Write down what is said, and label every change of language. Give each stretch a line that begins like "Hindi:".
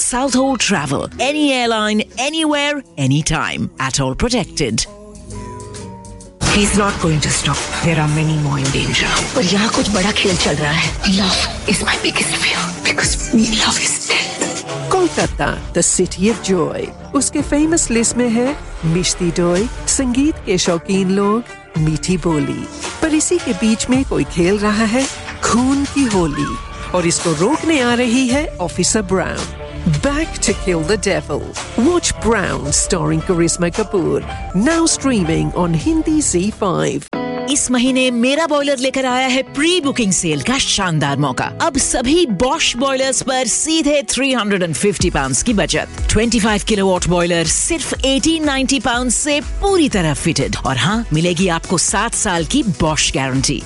English: Southall Travel. Any airline, anywhere, anytime. At all protected. He's not going to stop. There are many more in danger. But here is a big game. Love is my biggest fear. Because love is death. Kolkata, the city of joy.
Hindi: उसके famous list में है मिष्टी दोई, संगीत के शौकीन लोग, मीठी बोली. पर इसी के बीच में कोई खेल रहा है खून की होली. और इसको रोकने आ रही है officer brown.
English: Back to Kill the Devil. Watch Brown starring Karishma Kapoor. Now streaming on Hindi Z5.
Hindi: इस महीने मेरा बॉयलर लेकर आया है प्री बुकिंग सेल का शानदार मौका. अब सभी बॉश बॉयलर्स पर सीधे £350 की बचत. 25 किलोवाट बॉयलर सिर्फ £1,890 से पूरी तरह फिटेड. और हाँ, मिलेगी आपको 7 साल की बॉश गारंटी.